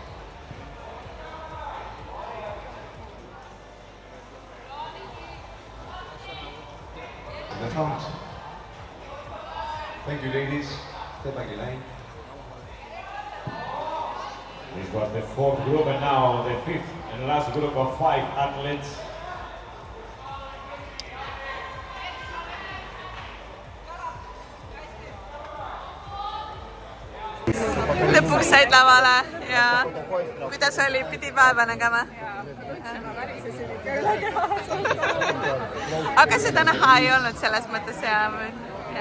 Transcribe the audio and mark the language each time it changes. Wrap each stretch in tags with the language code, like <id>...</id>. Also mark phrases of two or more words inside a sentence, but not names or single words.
<en>In the front. Thank you, ladies. Step back in line. This was the fourth group and now the fifth and last group of 5 athletes.</en> <et>Lõpuks said lavale ja kuidas oli, pidi päeva nägema? Aga seda näha ei olnud selles mõttes ja.</et>